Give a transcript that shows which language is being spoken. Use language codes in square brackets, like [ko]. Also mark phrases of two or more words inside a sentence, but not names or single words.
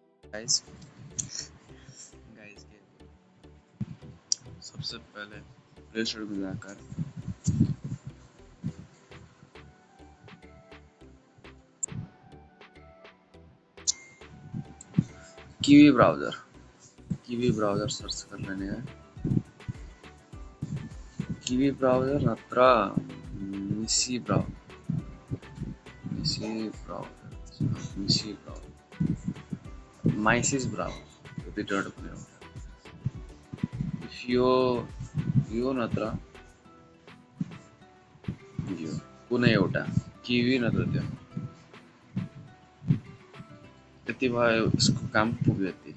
[en] guys guys [hi] के सबसे पहले प्ले स्टोर में जाकर कीवी ब्राउजर सर्च कर लेने हैं। [ne] कीवी ब्राउजर नत्र मिसी ब्राउजर माइसिस ब्राउजर यो दुईटा कुनै एउटा यो नत्र यो कुनै एउटा कीवी नत्र त्यो यति भयो यसको काम पुग्यो यति।